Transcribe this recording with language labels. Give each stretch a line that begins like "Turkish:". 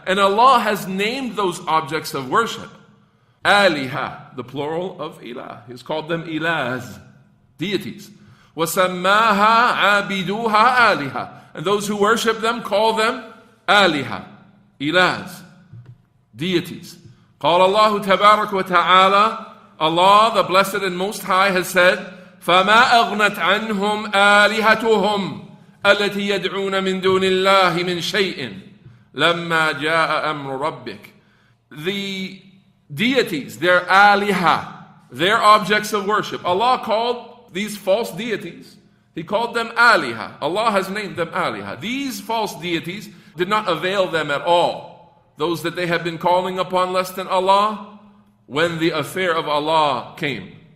English: And Allah has named those objects of worship. Aliha, the plural of ilah. He's called them ilahs, deities.
Arabic: وَسَمَّاهَا عَابِدُوهَا آلِهَةً.
English: And those who worship them call them aliha, ilahs, deities.
Arabic: قال الله تبارك وتعالى, Allah,
English: the Blessed and Most High, has said,
Arabic: فَمَا أَغْنَتْ عَنْهُمْ آلِهَتُهُمْ الَّتِي يَدْعُونَ مِن دُونِ اللَّهِ مِن شَيْءٍ لَمَّا جَاءَ أَمْرُ رَبِّكَ.
English: The deities, their aliha, their objects of worship. Allah called these false deities, He called them aliha. Allah has named them aliha. These false deities did not avail them at all. Those that they have been calling upon less than Allah, when the affair of Allah came.